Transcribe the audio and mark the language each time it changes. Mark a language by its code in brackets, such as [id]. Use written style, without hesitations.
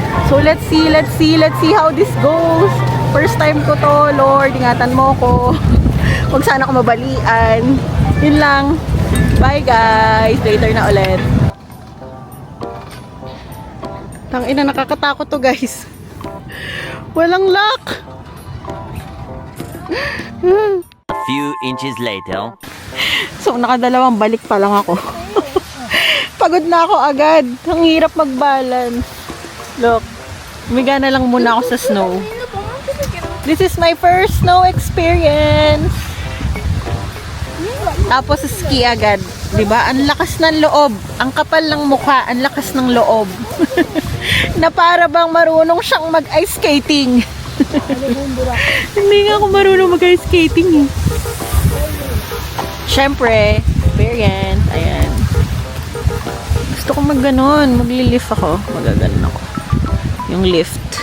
[en] So, let's see how this goes. First time [tl] ko to, Lord, ingatan mo ko. Huwag sana ako mabalian. Yun lang. [en] Bye, guys. [tl] Later na ulit. Tangina, nakakatakot to, guys. Walang lock. [en] A few inches later. [tl] So, nakadalawang balik pa lang ako. Pagod na ako agad. Ang hirap mag-balance. Look, umiga na lang muna ako sa snow. [en] This is my first snow experience. [tl] Tapos ski agad, 'di ba? Ang lakas ng loob, ang kapal ng mukha, ang lakas ng loob. Na para bang marunong siyang mag-ice skating. Hindi nga ako marunong mag-ice skating eh. Siyempre, experience, ayan. Gusto ko mag-ganon, magli-lift ako, magaganon ako. Yung lift.